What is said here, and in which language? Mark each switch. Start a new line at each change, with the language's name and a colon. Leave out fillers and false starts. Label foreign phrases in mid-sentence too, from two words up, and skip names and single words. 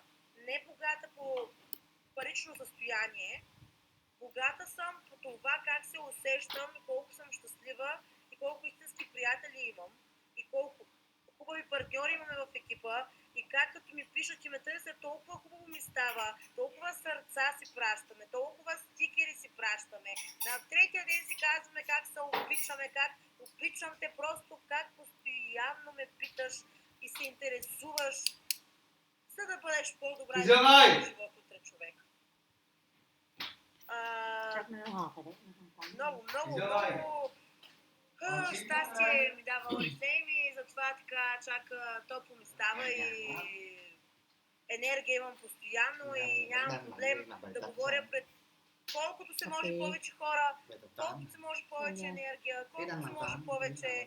Bulgarian: не богата по парично състояние, богата съм по това как се усещам и колко съм щастлива и колко истински приятели имам и колко хубави партньори имаме в екипа и как като ми пишат и ме търсят, толкова хубаво ми става, толкова сърца си пращаме, толкова стикери си пращаме. На третия ден си казваме как се обичаме, как обичам те, просто как постоянно ме питаш и се интересуваш, за да бъдеш по-добра и живот утре човек.
Vietnamese: Chắc nó ngọt rồi đấy, nó không có.
Bulgarian: Много щастие ми дава Oriflame и затова така чака топло ми става и енергия имам постоянно и нямам проблем да говоря пред колкото се може повече хора, колкото се може повече енергия, колкото се може повече.